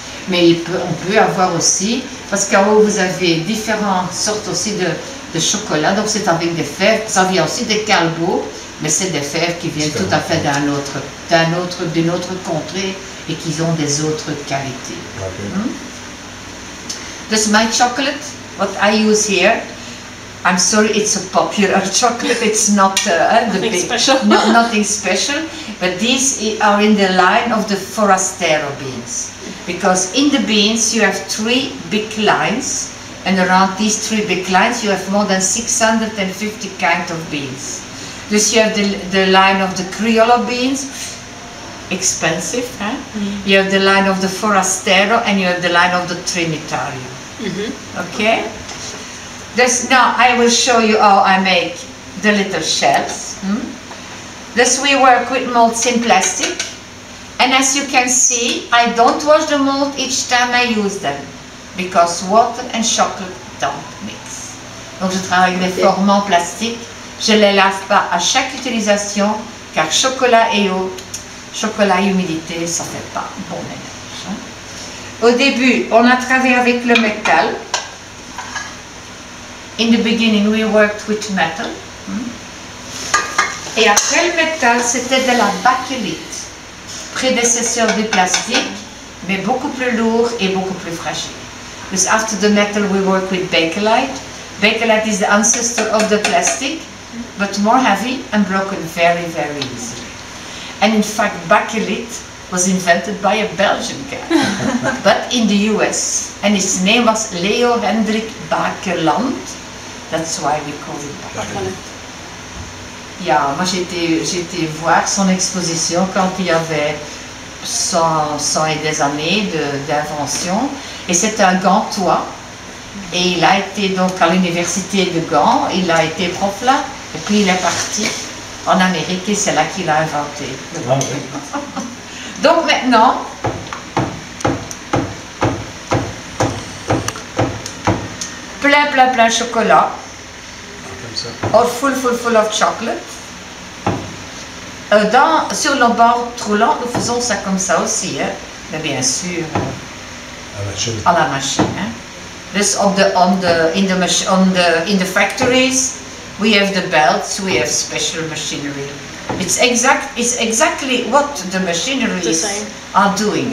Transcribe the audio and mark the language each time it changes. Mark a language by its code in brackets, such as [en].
[fr] Mais on peut avoir aussi, parce qu'en haut vous avez différentes sortes aussi de chocolat, donc c'est avec des fèves, ça vient aussi des Calbo, mais c'est des fèves qui viennent tout à fait d'une autre contrée et qui ont des autres qualités. [en] This is my chocolate, what I use here. I'm sorry, it's a popular chocolate, it's not nothing special, but these are in the line of the Forastero beans. Because in the beans you have 3 big lines, and around these 3 big lines you have more than 650 kinds of beans. Thus you have the line of the Criollo beans, expensive, huh? You have the line of the Forastero, and you have the line of the Trinitario. Okay? Now I will show you how I make the little shells. Thus we work with molds in plastic, and as you can see, I don't wash the mold each time I use them, because water and chocolate don't mix. [fr] Donc je travaille avec des formes en plastique, je ne les lave pas à chaque utilisation, car chocolat et eau, chocolat et humidité, ça ne fait pas bon mélange. Au début, on a travaillé avec le métal. [en] In the beginning, we worked with metal. [fr] Et après le métal, c'était de la bakélite, prédécesseur du plastique, mais beaucoup plus lourd et beaucoup plus fragile. [en] Because after the metal, we work with bakelite. Bakelite is the ancestor of the plastic, but more heavy and broken very, very easily. And in fact, bakelite was invented by a Belgian guy, but in the US. And his name was Leo Hendrik Bakeland. That's why we call it bakelite. [fr] Yeah, moi j'ai été voir son exposition quand il y avait 100 et des années d'invention. Et c'était un gantois. Et il a été donc à l'université de Gand, il a été prof là. Et puis il est parti en Amérique et c'est là qu'il a inventé le gantois. Donc maintenant, plein chocolat. [en] Or full of chocolate. [fr] Sur le bord roulant, nous faisons ça comme ça aussi, hein? Mais bien sûr à la machine. Hein? [en] Dus in the factories, we have the belts, we have special machinery. It's exactly what the machineries are doing.